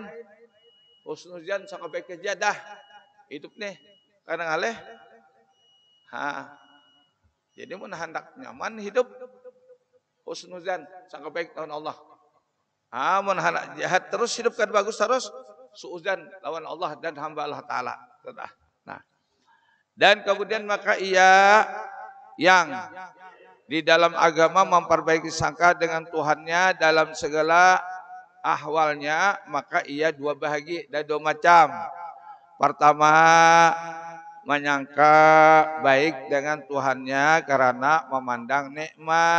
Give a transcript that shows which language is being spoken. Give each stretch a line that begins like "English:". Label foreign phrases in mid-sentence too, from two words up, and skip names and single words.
Banjar: Husnuzan sangka baik kejadah. Hidup nih kadang aleh. Jadi mun hendak nyaman hidup husnuzan sangka baik lawan Allah. Mun hendak jahat terus hidup kan bagus terus suuzan lawan Allah dan hamba Allah Ta'ala. Nah.
Malay: Dan kemudian maka ia yang di dalam agama memperbaiki sangka dengan Tuhannya dalam segala ahwalnya, maka ia dua bahagi dan dua macam. Pertama, menyangka baik dengan Tuhannya karena memandang nikmat.